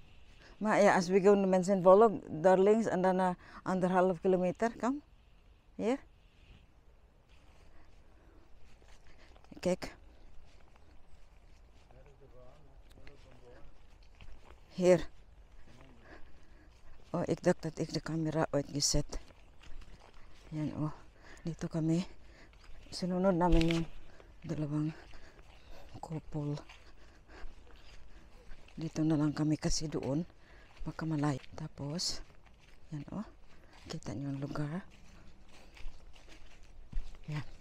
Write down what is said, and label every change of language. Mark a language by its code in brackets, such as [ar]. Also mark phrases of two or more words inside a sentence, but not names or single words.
[nl] Maar ja, als we gewoon de mensen volgen, daar links en dan 1,5 kilometer, kom. Hier. Kijk. Hier. Oh, ik dacht dat ik de camera uitgezet. [tl] Yan, oh. Dito kami. Sinunod namin yung dalawang couple. Dito na lang kami kasi doon. Baka malayo. Tapos, yan, oh. Kita nyo yung lugar. Yan.